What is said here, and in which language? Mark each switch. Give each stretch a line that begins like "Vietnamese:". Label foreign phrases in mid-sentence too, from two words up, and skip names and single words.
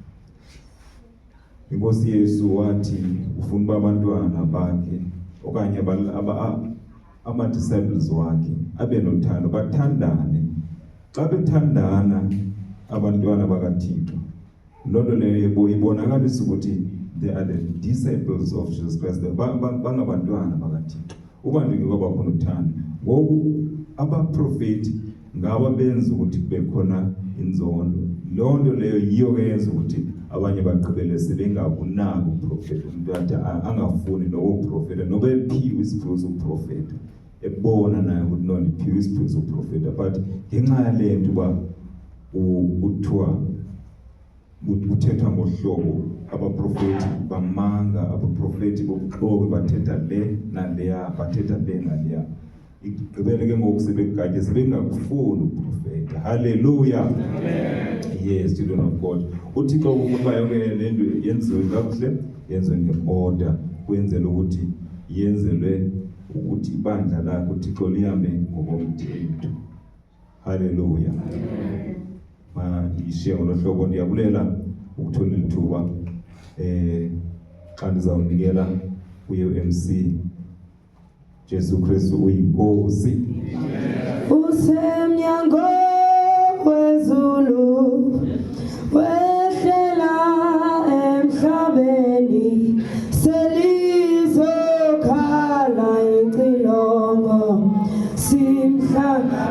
Xhosa: Inkosi Yesu wathi ufuna uba abantwana bakhe okanye ama-disciples wakhe abe nothando, bathandane. Xa bethandana abantwana bakaThixo, lonto leyo ibonakalisa ukuthi
English: they are the disciples of Jesus Christ.
Xhosa: Bangabantwana bakaThixo. Uba nje ngoba khona uthando, ngoku abaprofeti ngaba benza ukuthi kube khona inzondo. Lonto leyo yiyo ke yenza ukuthi abanye bagqibele sebengakunaki uprofeta. Umuntu athi angafuni lowo profeta noba ephiwe isiphiwo soprofeta, ebona naye ukuthi no ndiphiwe isiphiwo soprofeta, but ngenxa yale nto uba kuthiwa kuthethwa ngohlobo, abaprofeti bamanga, abaprofeti bokuqoka bathetha le naleya, bathetha le naleya. Igqibele ke ngoku sebegatye sebengakufuni uprofeta.
English: Hallelujah. Amen. Yes, children of God.
Xhosa: uThixo ukuba yonke lento yenziwe kakuhle, yenziwe nge-order, kwenzela ukuthi yenzelwe ukuthi ibandla lakho uThixo lihambe ngokomthetho. Hallelujah. Amen. Ngiyishiye ngolohlobo ndiyabulela ukuthola lithuba xa ndizawunikela uMC Jesu Kristu uyinkosi. Usemnyango wezulu wehlela emhlabeni selizokhala icilongo simhla